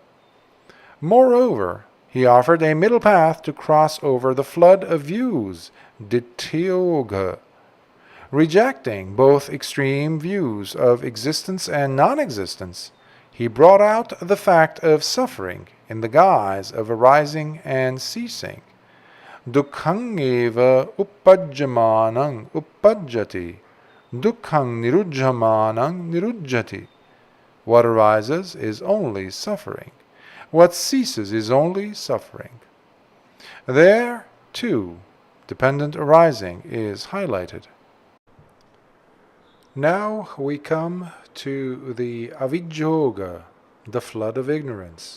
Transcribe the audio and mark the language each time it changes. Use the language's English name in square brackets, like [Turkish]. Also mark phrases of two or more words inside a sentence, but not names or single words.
[English] Moreover, he offered a middle path to cross over the flood of views, ditthiyogha. Rejecting both extreme views of existence and non-existence, he brought out the fact of suffering in the guise of arising and ceasing. [Pali] Dukkhang eva uppajjamanang uppajjati. Dukkhang nirujjamanang nirujjati. [English] What arises is only suffering. What ceases is only suffering. There, too, dependent arising is highlighted. Now we come to the avidyoga, the flood of ignorance.